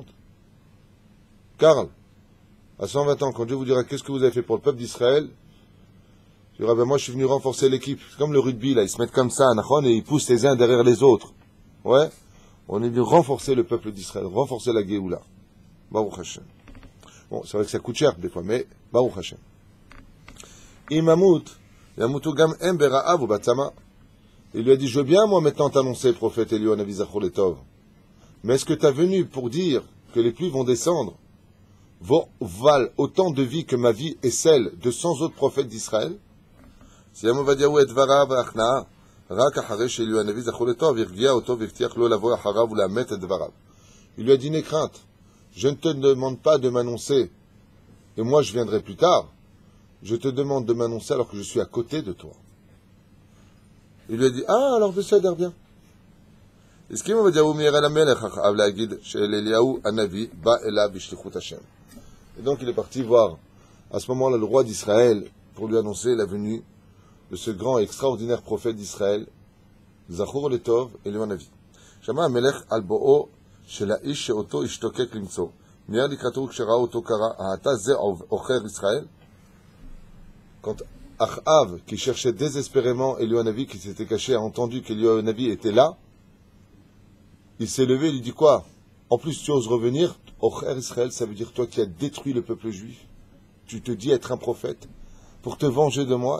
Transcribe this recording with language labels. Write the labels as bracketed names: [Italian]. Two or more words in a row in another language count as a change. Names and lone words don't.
[French] Karl, à 120 ans, quand Dieu vous dira, qu'est-ce que vous avez fait pour le peuple d'Israël? Il dira, ben moi, je suis venu renforcer l'équipe. C'est comme le rugby, là, ils se mettent comme ça, et ils poussent les uns derrière les autres. Ouais, on est venu renforcer le peuple d'Israël, renforcer la Géoula. [Hebrew] ברוך השם. [French] Bon, c'est vrai que ça coûte cher des fois, mais [Hebrew] ברוך השם. אם אמות, ימותו גם הם ברעב ובצמא. [French] Il lui a dit, je veux bien, moi, maintenant t'annoncer, prophète Eliyahu Hanavi [Hebrew] זכור לטוב. [French] Mais est-ce que tu as venu pour dire que les pluies vont descendre, valent autant de vie que ma vie et celle de 100 autres prophètes d'Israël? Il lui a dit, n'aie crainte, je ne te demande pas de m'annoncer, et moi je viendrai plus tard, je te demande de m'annoncer alors que je suis à côté de toi. Il lui a dit, ah, alors בסדר, bien. [Hebrew] הסכים עובדיה מירא למלך אחאב להגיד שאליהו הנביא בא אליו בשליחות השם. [French] Et donc il est parti voir à ce moment-là le roi d'Israël pour lui annoncer la venue de ce grand et extraordinaire prophète d'Israël, [Hebrew] זכור לטוב, אליהו הנביא. שמע המלך על בואו של האיש שאותו השתוקק למצוא. מיד לקראתו כשראה אותו קרא, האתה זה עוכר ישראל? [French] Quand Achav, qui cherchait désespérément Eliyahu Hanavi, qui s'était caché, a entendu qu'Eliyahu Hanavi était là, il s'est levé et lui dit quoi? En plus, tu oses revenir? Ocher Israël, ça veut dire toi qui as détruit le peuple juif. Tu te dis être un prophète pour te venger de moi.